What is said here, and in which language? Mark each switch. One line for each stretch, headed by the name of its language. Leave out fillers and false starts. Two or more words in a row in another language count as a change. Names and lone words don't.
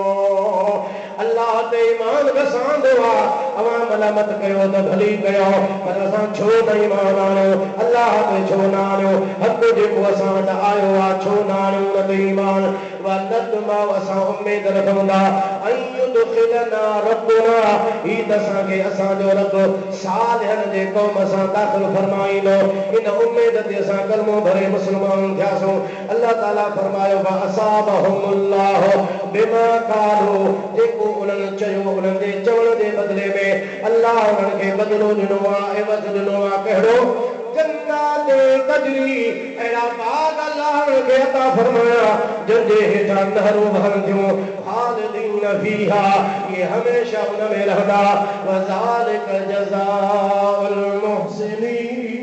Sindhi: अल्लाह ते ईमान वसांदो आहे अवां मलामत कयो त भली कयो पर असां छो न ईमान आयो अल्लाह ते छो न आयो हक़ जेको असां वटि आयो आहे छो न आयो हुन ते ईमान असां उम्मीद रखंदा
Arabic: يدخلنا ربنا
Sindhi: ही असांखे असांजो रब सालिहनि जे क़ौम सां दाख़िल फरमाईंदो। इन उम्मीद ते असां कलमो भरे मुस्लमान थियासूं। अल्लाह ताला फरमायो
Arabic: أثابهم الله بما قالوا
Sindhi: जेको उन्हनि चयो उन्हनि जे चवण जे बदिले में अल्लाह उन्हनि खे बदिलो ॾिनो आहे एवज़ ॾिनो आहे कहिड़ो
Arabic: جنات تجري
Sindhi: अहिड़ा बाग़ अल्लाह खे अता फरमाया जंहिंजे हेठां नहरूं वहंदियूं
Arabic: خالدين فيها
Sindhi: ये हमेशा उन में रहंदा
Arabic: وذلك جزاء المحسنين.